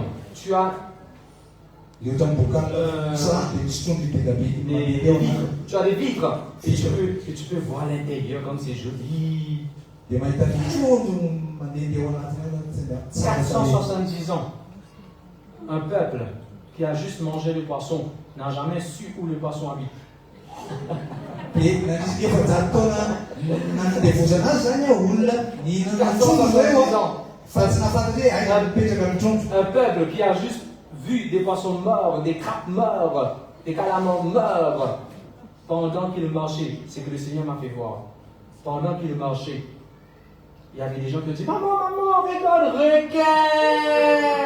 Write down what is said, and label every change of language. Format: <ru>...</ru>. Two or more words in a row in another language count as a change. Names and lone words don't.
<fr>Tu as des vitres et tu peux voir l'intérieur comme c'est joli. 470 ans. Un peuple qui a juste mangé le poisson n'a jamais su où le poisson habite.</fr> <mg>Dia nanti efa jatona nandevoza anazy zany a olona nihinana trondro reo fa tsy nafantatra hoe aina mipetraka amin'ny trondro.</mg> <fr>Un peuple qui a juste vu des poissons morts, des crabes morts, des calamars morts, pendant qu'il marchait, c'est que le Seigneur m'a fait voir. Pendant qu'il marchait, il y avait des gens qui disaient maman, maman, regarde, requin.</fr>